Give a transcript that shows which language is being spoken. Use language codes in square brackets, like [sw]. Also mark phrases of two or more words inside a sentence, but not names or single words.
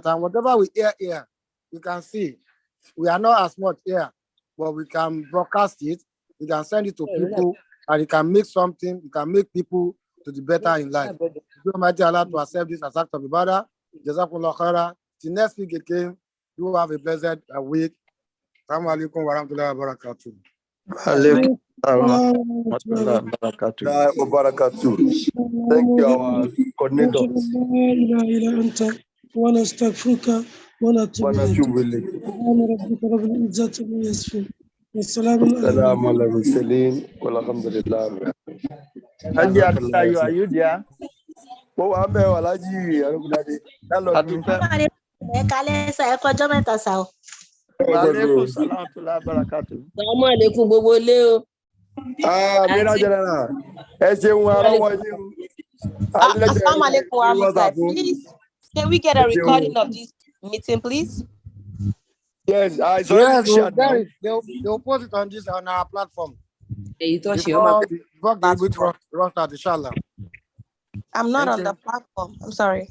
[en] And whatever we hear here, you can see we are not as much here, but we can broadcast it. We can send it to people, and it can make something. You can make people to the better in life. Almighty Allah to accept this as act of ibadah. [ar] جزاكم الله خيرا. Till next week again, you have a blessed week. السلام عليكم ورحمة الله وبركاته. [en] Thank you, our coordinator. [ar] السلام على المرسلين والحمد لله. [en] Are you there? [yo] Mo wà ń bẹ̀ wà lájì Arúgbódádé. [ar] عليكم السلام وبركاته. السلام عليكم [yo] gbogbo ilé o. Mira General. Ẹ ṣeun arọ́wọ́ yín. [ar] السلام عليكم ورحمة الله. [en] Please, can we get a recording of this meeting, please? Yes, I saw it. They'll post it on our platform. Inshallah. I'm not on the platform. I'm sorry.